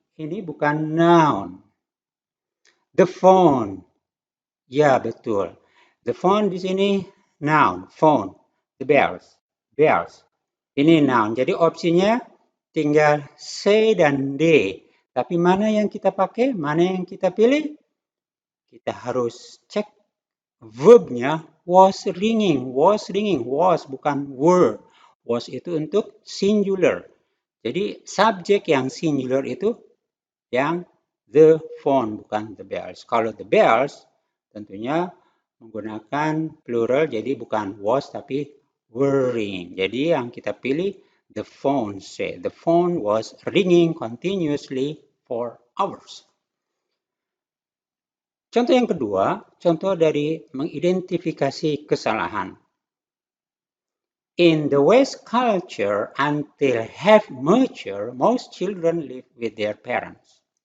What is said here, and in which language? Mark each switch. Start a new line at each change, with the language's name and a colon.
Indonesian: Ini bukan noun. The phone. Ya, betul. The phone di sini noun, phone. The bells. Bells. Ini noun. Jadi opsinya tinggal say dan they. Tapi mana yang kita pakai? Mana yang kita pilih? Kita harus cek verbnya was ringing. Was ringing. Was bukan were. Was itu untuk singular. Jadi subjek yang singular itu yang the phone, bukan the bells. Kalau the bells tentunya menggunakan plural, jadi bukan was tapi were ringing. Jadi yang kita pilih
English: the phone. Say the phone was ringing continuously for hours.
Indonesian: Contoh yang kedua, contoh dari mengidentifikasi kesalahan.
English: In the West culture, until half mature, most children live with their parents.